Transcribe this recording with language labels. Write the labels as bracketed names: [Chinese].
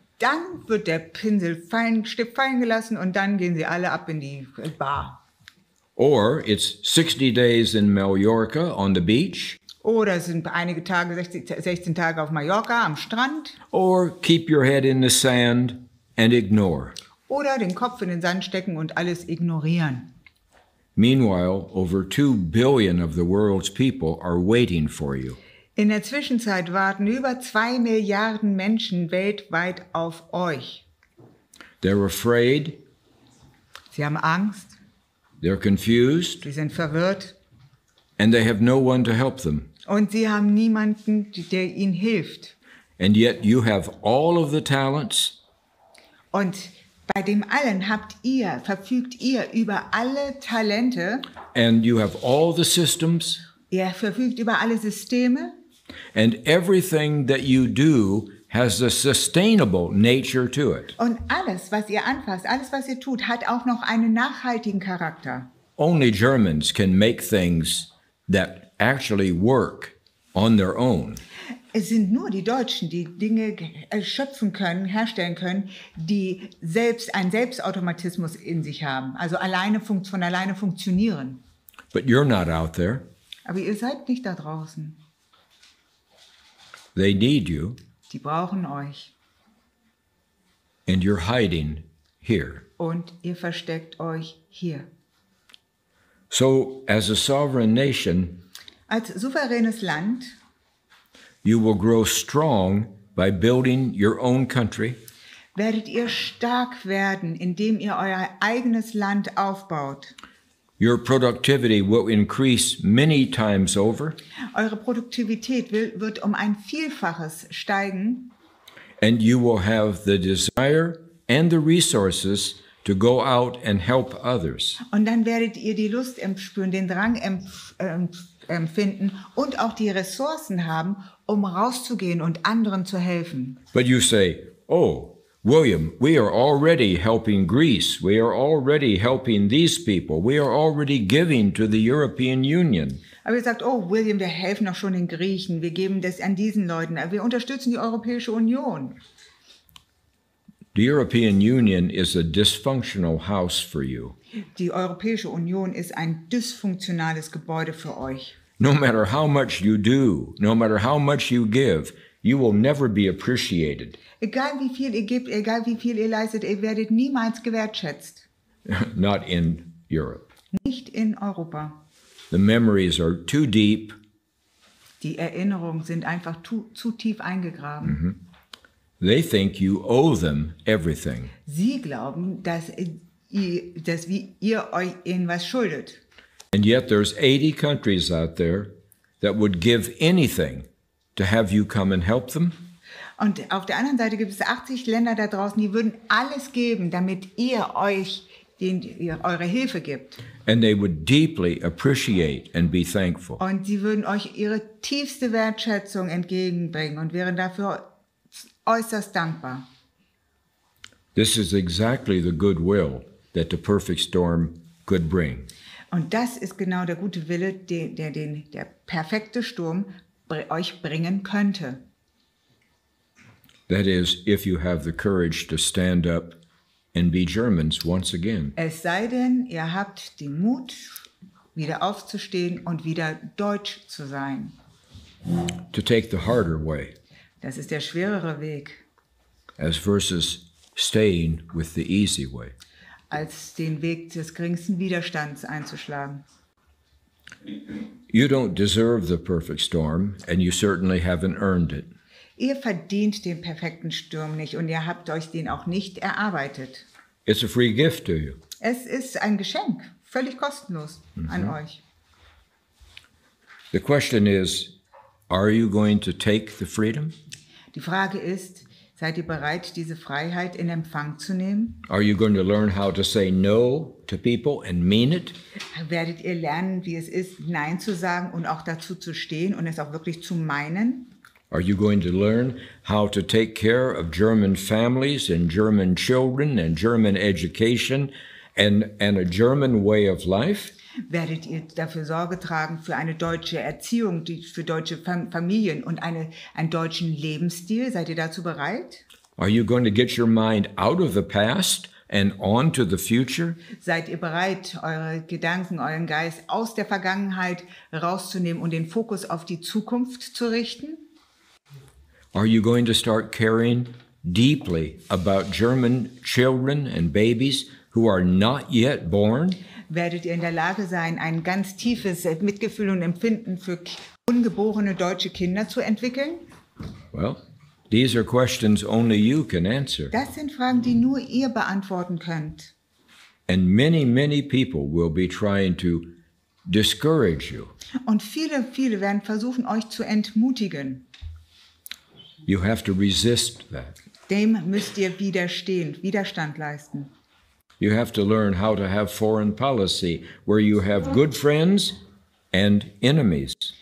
[German] Dann wird der Stift fallen gelassen und dann gehen sie alle ab in die Bar. [English] Or it's 60 days in Mallorca on the beach. [German] Oder es sind einige Tage, 16 Tage auf Mallorca am Strand. [English] Or keep your head in the sand and ignore. [German] Oder den Kopf in den Sand stecken und alles ignorieren. [English] Meanwhile, over 2 billion of the world's people are waiting for you. [German] In der Zwischenzeit warten über 2 Milliarden Menschen weltweit auf euch. [English] They're afraid. [German] Sie haben Angst. [English] They're confused. [German] Sie sind verwirrt. [English] And they have no one to help them. [German] Und sie haben niemanden, der ihnen hilft. [English] And yet you have all of the talents. [German] Und Bei dem allen verfügt ihr über alle Talente. [English] And you have all the systems. [German] Ihr verfügt über alle Systeme. [English] And everything that you do has a sustainable nature to it. [German] Und alles, was ihr anfasst, alles, was ihr tut, hat auch noch einen nachhaltigen Charakter. [English] Only Germans can make things that actually work on their own. [German] Es sind nur die Deutschen, die Dinge schöpfen können, herstellen können, die einen Selbstautomatismus in sich haben, also von alleine funktionieren. [English] But you're not out there. [German] Aber ihr seid nicht da draußen. [English] They need you. [German] Die brauchen euch. [English] And you're hiding here. [German] Und ihr versteckt euch hier. [English] So, as a sovereign nation, [German] als souveränes Land, [English] you will grow strong by building your own country. [German] Werdet ihr stark werden, indem ihr euer eigenes Land aufbaut. [English] Your productivity will increase many times over. [German] Eure Produktivität wird um ein Vielfaches steigen. [English] And you will have the desire and the resources to go out and help others. [German] Und dann werdet ihr die Lust spüren, den Drang empfinden und auch die Ressourcen haben, um rauszugehen und anderen zu helfen. [English] But you say, oh, William, we are already helping Greece. We are already helping these people. We are already giving to the European Union. [German] Aber ihr sagt, oh, William, wir helfen doch schon den Griechen. Wir geben das an diesen Leuten. Wir unterstützen die Europäische Union. [English] The European Union is a dysfunctional house for you. [German] Die Europäische Union ist ein dysfunktionales Gebäude für euch. [English] No matter how much you do, no matter how much you give, you will never be appreciated. [German] Egal wie viel ihr gebt, egal wie viel ihr leistet, ihr werdet niemals gewertschätzt. [English] Not in Europe. [German] Nicht in Europa. [English] The memories are too deep. [German] Die Erinnerungen sind einfach zu tief eingegraben. [English] They think you owe them everything. [German] Sie glauben, dass ihr euch ihnen was schuldet. [English] And yet there's 80 countries out there that would give anything to have you come and help them. [German] Und auf der anderen Seite gibt es 80 Länder da draußen, die würden alles geben, damit ihr euch eure Hilfe gibt. [English] And they would deeply appreciate and be thankful. [German] Und sie würden euch ihre tiefste Wertschätzung entgegenbringen und wären dafür äußerst dankbar. [English] This is exactly the goodwill that the perfect storm could bring. [German] Und das ist genau der gute Wille, der perfekte Sturm euch bringen könnte. [English] That is, if you have the courage to stand up and be Germans once again. [German] Es sei denn, ihr habt den Mut, wieder aufzustehen und wieder deutsch zu sein. [English] To take the harder way. [German] Das ist der schwerere Weg. [English] As versus staying with the easy way. [German] Als den Weg des geringsten Widerstands einzuschlagen. [English] You don't deserve the perfect storm, and you certainly haven't earned it. [German] Ihr verdient den perfekten Sturm nicht und ihr habt euch den auch nicht erarbeitet. [English] It's a free gift to you. [German] Es ist ein Geschenk, völlig kostenlos an euch. [English] The question is, are you going to take the freedom? [German] Die Frage ist, seid ihr bereit, diese Freiheit in Empfang zu nehmen? [English] Are you going to learn how to say no to people and mean it? [German] Werdet ihr lernen, wie es ist, Nein zu sagen und auch dazu zu stehen und es auch wirklich zu meinen? [English] Are you going to learn how to take care of German families and German children and German education and a German way of life? [German] Werdet ihr dafür Sorge tragen für eine deutsche Erziehung, für deutsche Familien und einen deutschen Lebensstil? Seid ihr dazu bereit? [English] Are you going to get your mind out of the past and on to the future? [German] Seid ihr bereit, eure Gedanken, euren Geist aus der Vergangenheit rauszunehmen und den Fokus auf die Zukunft zu richten? [English] Are you going to start caring deeply about German children and babies who are not yet born? [German] Werdet ihr in der Lage sein, ein ganz tiefes Mitgefühl und Empfinden für ungeborene deutsche Kinder zu entwickeln? [English] Well, these are questions only you can answer. [German] Das sind Fragen, die nur ihr beantworten könnt. [English] And many, many people will be trying to discourage you. [German] Und viele werden versuchen, euch zu entmutigen. [English] You have to resist that. [German] dem müsst ihr Widerstand leisten. [English] You have to learn how to have foreign policy, where you have good friends and enemies.